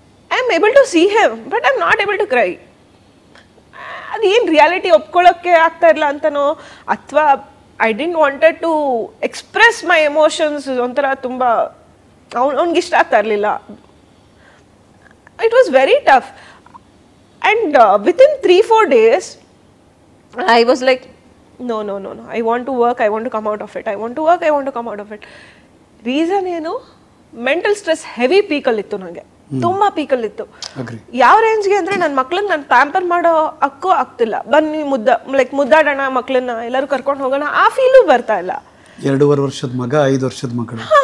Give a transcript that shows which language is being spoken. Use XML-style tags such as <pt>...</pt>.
<en>I am able to see him, but I am not able to cry.</en> <kn>ಅದೇನು reality ಒಪ್ಕೊಳ್ಳೋಕ್ಕೆ ಆಗ್ತಾ ಇಲ್ಲ ಅಂತನೋ, ಅಥವಾ</kn> <en>I didn't wanted to express my emotions.</en> <kn>ಒಂಥರ ತುಂಬ ಅವ್ನಿಗೆ ಇಷ್ಟ ಆಗ್ತಾ ಇರಲಿಲ್ಲ.</kn> <en>It was very tough. And within 3-4 days, I was like, no, I want to work, I want to come out of it. I want to work, I want to come out of it.</en> <kn>Reason ಏನು, mental stress heavy ಪೀಕಲ್ಲಿತ್ತು ನನಗೆ, ತುಂಬ ಪೀಕಲ್ಲಿತ್ತು. ಯಾವ ರೇಂಜ್ಗೆ ಅಂದರೆ, ನನ್ನ ಮಕ್ಳನ್ನ ನಾನು pamper ಮಾಡೋ ಹಕ್ಕೂ ಆಗ್ತಿಲ್ಲ. ಬನ್ನಿ ಮುದ್ದಾಡೋಣ ಮಕ್ಳನ್ನ, ಎಲ್ಲರೂ ಕರ್ಕೊಂಡು ಹೋಗೋಣ, ಆ ಫೀಲು ಬರ್ತಾ ಇಲ್ಲ. 2.5 ವರ್ಷದ ಮಗ, 5 ವರ್ಷದ ಮಗಳು.</kn>